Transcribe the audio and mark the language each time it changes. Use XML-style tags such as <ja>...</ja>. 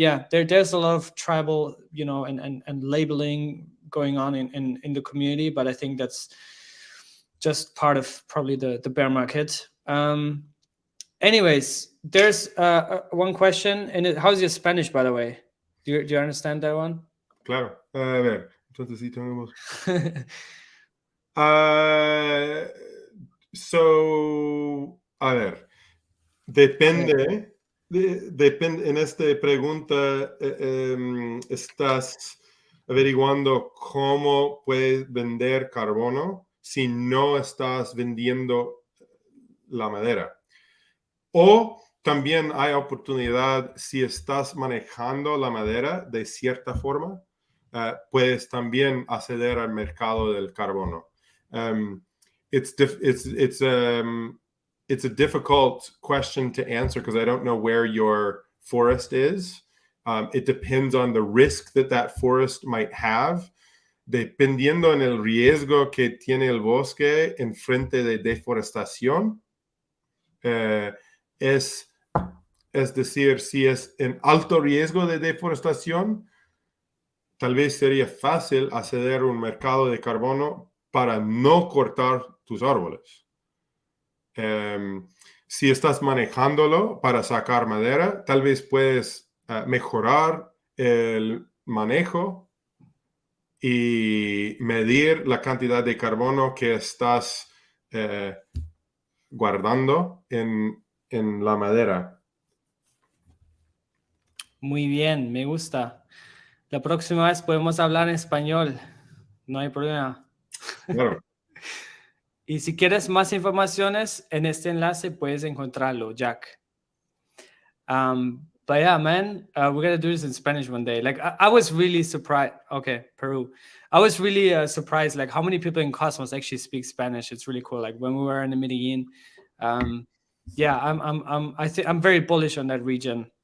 <en>There's a lot of tribal, and labeling going on in the community, but I think that's just part of probably the bear market. Anyways, there's one question, and how's your Spanish, by the way? Do you understand that one?</en> <es>Claro. A ver, entonces sí tenemos. A ver, depende, en esta pregunta estás averiguando cómo puedes vender carbono si no estás vendiendo la madera. O también hay oportunidad si estás manejando la madera de cierta forma, puedes también acceder al mercado del carbono.</es> <en>It's a difficult question to answer because I don't know where your forest is. It depends on the risk that forest might have.</en> <es>Dependiendo en el riesgo que tiene el bosque en frente de deforestación, es decir, si es en alto riesgo de deforestación, tal vez sería fácil acceder a un mercado de carbono para no cortar tus árboles. Si estás manejándolo para sacar madera, tal vez puedes mejorar el manejo y medir la cantidad de carbono que estás guardando en la madera. Muy bien, me gusta. La próxima vez podemos hablar en español. No hay problema. Claro. Y si quieres más informaciones, en este enlace puedes encontrarlo, Jack.</es> <en>But yeah, man, we're gonna do this in Spanish one day. Like, I was really surprised. Okay, Peru. I was really surprised, like how many people in Cosmos actually speak Spanish. It's really cool. Like when we were in the Medellin, yeah, I'm very bullish on that region.</en>